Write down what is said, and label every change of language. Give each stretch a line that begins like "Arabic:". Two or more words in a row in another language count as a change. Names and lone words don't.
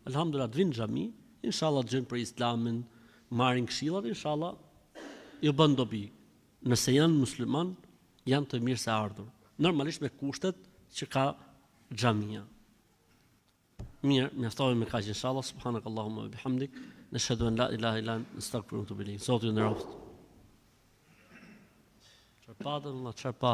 Albanian: Elhamdulillah, të vinë në xhami, inshallah të gjejnë për Islamin, marrin këshillat, inshallah ju bën dobi. Nëse janë musliman, janë të mirë se ardhur. Normalisht me kushtet që ka xhamia. Mirë, mjaftohemi me kaq inshallah.
Arabic: سبحانك اللهم وبحمدك نشهد أن لا إله إلا أنت نستغفرك ونتوب إليك.
Albanian: Zoti ju nderoft. Çfarë patën, çfarë patën.